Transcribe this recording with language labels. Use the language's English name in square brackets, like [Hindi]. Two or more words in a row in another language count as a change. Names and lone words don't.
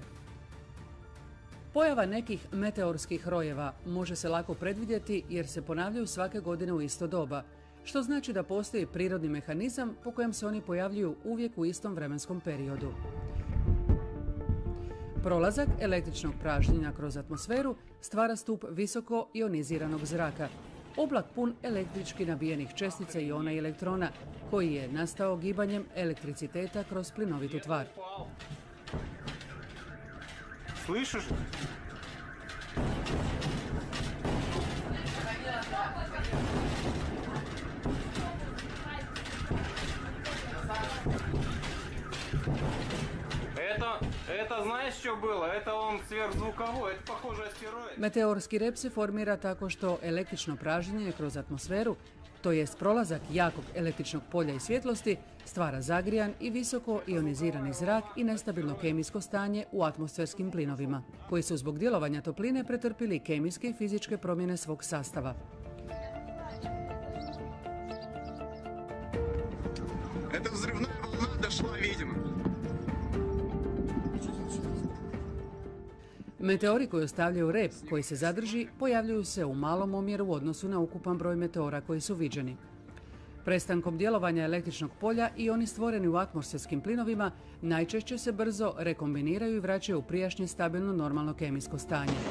[Croatian] Pojava nekih meteorskih rojeva može se lako predvidjeti jer se ponavljaju svake godine u isto doba, što znači da postoji prirodni mehanizam po kojem se oni pojavljuju uvijek u istom vremenskom periodu. Prolazak električnog pražnjenja kroz atmosferu stvara stup visoko ioniziranog zraka, oblak pun električki nabijenih čestica iona i elektrona, koji je nastao gibanjem elektriciteta kroz plinovitu tvar. [Russian] Слышишь? Это знаешь, что было? Это он сверхзвуковой, это похоже астероид. [Croatian] Meteorski rep se formira tako što električno pražnjenje kroz atmosferu, to jest prolazak jakog električnog polja i svjetlosti, stvara zagrijan i visoko ionizirani zrak i nestabilno kemijsko stanje u atmosferskim plinovima, koji su zbog djelovanja topline pretrpili kemijske i fizičke promjene svog sastava. [Russian] Это взрывная волна дошла, видимо. [Croatian] Meteori koji ostavljaju rep koji se zadrži pojavljuju se u malom omjeru u odnosu na ukupan broj meteora koji su viđeni. Prestankom djelovanja električnog polja i oni stvoreni u atmosferskim plinovima najčešće se brzo rekombiniraju i vraćaju u prijašnje stabilno normalno kemijsko stanje.